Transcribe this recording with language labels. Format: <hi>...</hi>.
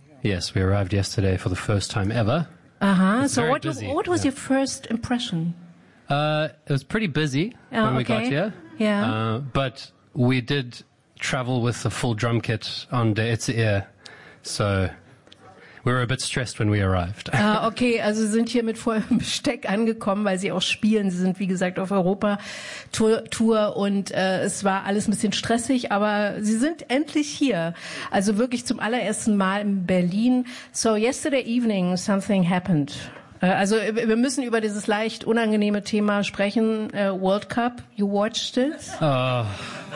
<en>Yes, we arrived yesterday for the first time ever. Uh-huh. It's so very what busy. What was your first impression? It was pretty busy when we got here. Yeah. But we did travel with a full drum kit on Der Itzehoer. So we were a bit stressed when we arrived.</en> <de>Okay, also Sie sind hier mit vollem Besteck angekommen, weil Sie auch spielen. Sie sind, wie gesagt, auf Europa-Tour und es war alles ein bisschen stressig, aber Sie sind endlich hier. Also wirklich zum allerersten Mal in Berlin.</de> <en>So yesterday evening something happened.</en> <de>Also wir müssen über dieses leicht unangenehme Thema sprechen.</de> <en>World Cup, you watched it?</en>